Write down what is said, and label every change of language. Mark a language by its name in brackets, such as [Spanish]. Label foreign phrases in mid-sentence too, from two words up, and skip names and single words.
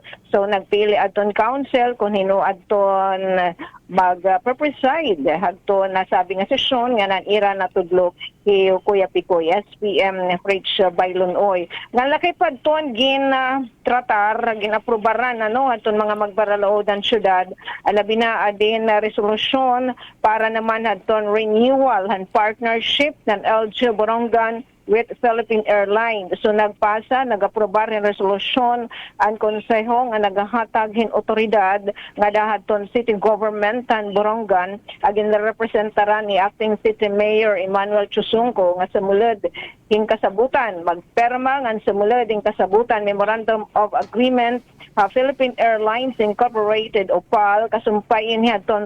[Waray] So nagpili aton council kung hino aton mag-preside hadto nasabi nga sesyon nga nanira natudlo kay Kuya Picoy SPM Preach Bailon Oy. Nga laki padton tratar ginaprobaran aton mga magbaraloodan syudad alabi na adin na resolusyon para naman hadton [English] renewal and partnership [Waray] ng LG Borongan with Philippine Airlines. So nagpasa, nag-aprobar ng resolusyon ang konseho nga nagahatag hin otoridad nga dahaton city government tan Borongan agin representaran ni [English] acting city mayor [Waray] Emmanuel Chusungco nga sumulod hin kasabutan magperma nga sumulod hin kasabutan [English] memorandum of agreement [Waray] Philippine Airlines Incorporated o PAL kasumpayin hiadton